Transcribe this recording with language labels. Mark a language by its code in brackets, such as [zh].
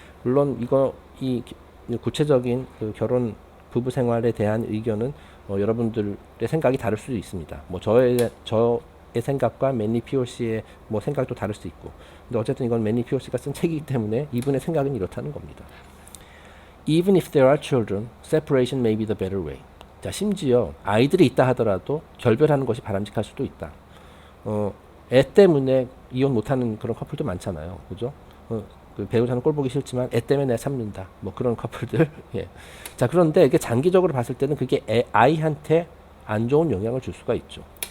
[ko] 물론 이 구체적인 그 결혼 부부 생활에 대한 의견은 여러분들의 생각이 다를 수도 있습니다. 뭐 저의 생각과 맨리 피올시의 뭐 생각도 다를 수 있고, 근데 어쨌든 이건 맨리 피올시가 쓴 책이기 때문에 이분의 생각은 이렇다는 겁니다. [en] Even if there are children, separation may be the better way. [ko] 자, 심지어 아이들이 있다 하더라도 결별하는 것이 바람직할 수도 있다. 애 때문에 이혼 못하는 그런 커플도 많잖아요, 그죠? 그 배우자는 꼴 보기 싫지만 애 때문에 내가 참는다. 뭐 그런 커플들. 예. 자, 그런데 이게 장기적으로 봤을 때는 그게 아이한테 안 좋은 영향을 줄 수가 있죠.